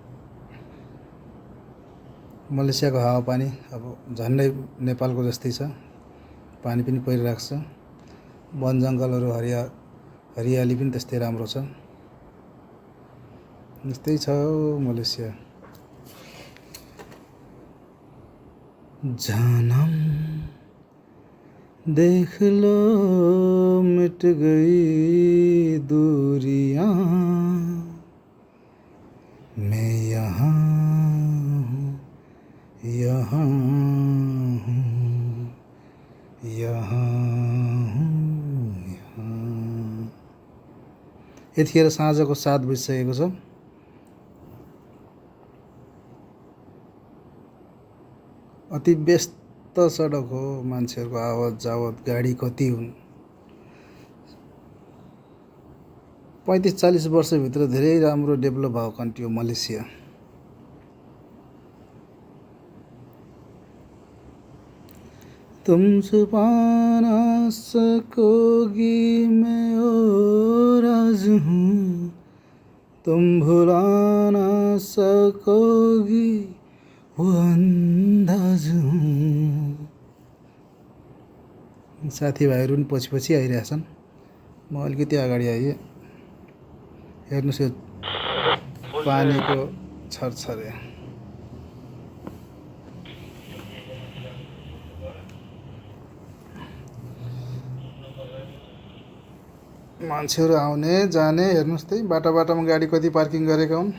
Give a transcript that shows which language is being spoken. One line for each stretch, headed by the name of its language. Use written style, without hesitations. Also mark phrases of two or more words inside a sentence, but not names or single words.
Nepali: मलेसियाको हावापानी अब झन्डै नेपालको जस्तै छ। पानी पनि परिरहेको छ। वन जङ्गलहरू हरियाली पनि त्यस्तै राम्रो छ। यस्तै छ मलेसिया।
Hindi: जानम देख लो मिट गई दूरियां, मैं यहाँ हूँ, यहाँ हूँ, यहाँ हूँ, यहाँ।
Nepali: यतिखेर साँझको 7 बजिसकेको छ। अति व्यस्त सडक हो, मान्छेहरूको आवत जावत, गाडी कति हुन्। 35-40 वर्षभित्र धेरै राम्रो डेभलप भएको कन्ट्री हो मलेसिया।
Hindi: तुम छुपा ना सकोगी मैं ओ राज हूँ, तुम भुला ना सकोगी वो अन्दाज हूँ।
Nepali: साथीभाइहरू पनि पछि आइरहेछन्। म अलिकति अगाडि आएँ। हेर्नुहोस् यो पानीको छरछरे। मान्छेहरू आउने जाने हेर्नुहोस्, त्यही बाटोमा गाडी कति पार्किङ गरेका हुन्।